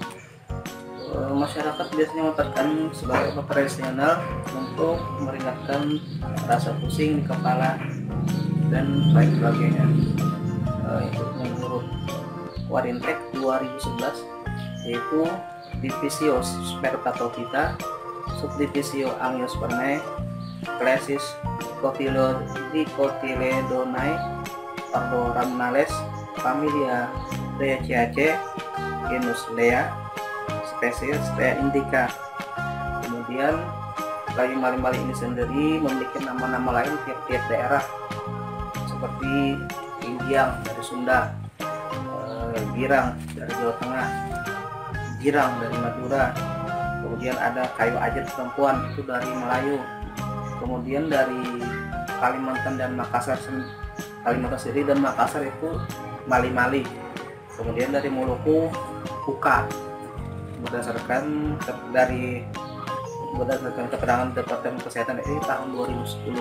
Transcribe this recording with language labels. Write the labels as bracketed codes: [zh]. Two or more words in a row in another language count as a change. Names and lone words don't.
[id] Masyarakat biasanya mengatakan sebagai obat tradisional untuk meringankan rasa pusing di kepala dan lain sebagainya. Itu menurut Warintek 2011, yaitu Divisio spermatophyta, subdivisio Angiospermae, Classis Dicotyledonae, Ordo Rhamnales, familia Reaceae, genus Lea, spesies Lea indica. Kemudian kayu mali-mali ini sendiri memiliki nama-nama lain tiap-tiap daerah, seperti Indiang dari Sunda, Girang dari Jawa Tengah, Girang dari Madura, kemudian ada kayu ajet perempuan itu dari Melayu, kemudian dari Kalimantan dan Makassar, Kalimantan sendiri dan Makassar itu mali-mali, kemudian dari Maluku Puka, berdasarkan keterangan Departemen Kesehatan RI tahun 2010.